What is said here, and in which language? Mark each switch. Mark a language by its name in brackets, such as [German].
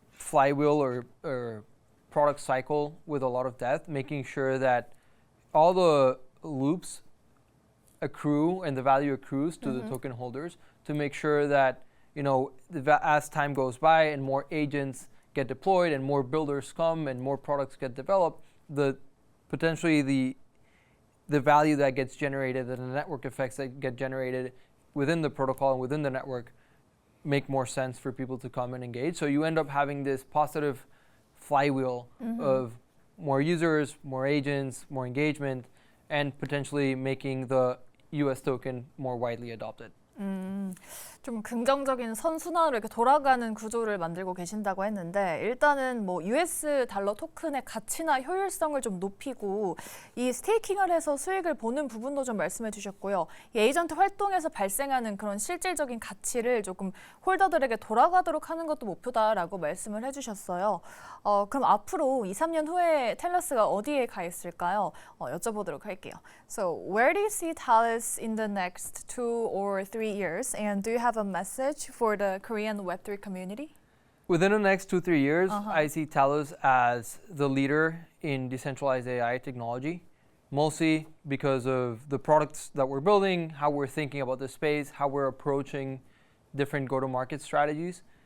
[English] flywheel or product cycle with a lot of depth, making sure that all the loops accrue and the value accrues to the token holders, to make sure that, you know, as time goes by and more agents get deployed and more builders come and more products get developed, potentially the value that gets generated and the network effects that get generated within the protocol and within the network make more sense for people to come and engage. So you end up having this positive flywheel of more users, more agents, more engagement, and potentially making the US token more widely adopted. [Korean] 좀 긍정적인 선순환으로 이렇게 돌아가는 구조를 만들고 계신다고 했는데, 일단은 뭐 US 달러 토큰의 가치나 효율성을 좀 높이고 이 스테이킹을 해서 수익을 보는 부분도 좀 말씀해 주셨고요. 이 에이전트 활동에서 발생하는 그런 실질적인 가치를 조금 홀더들에게 돌아가도록 하는 것도 목표다라고 말씀을 해주셨어요. 그럼 앞으로 2, 3년 후에 텔러스가 어디에 가 있을까요? 여쭤보도록 할게요. [English] So where do you see Talus in the next 2 or 3 years? And do you have a message for the Korean Web3 community? Within the next 2-3 years, I see Talus as the leader in decentralized AI technology, mostly because of the products that we're building, how we're thinking about the space, how we're approaching different go-to-market strategies.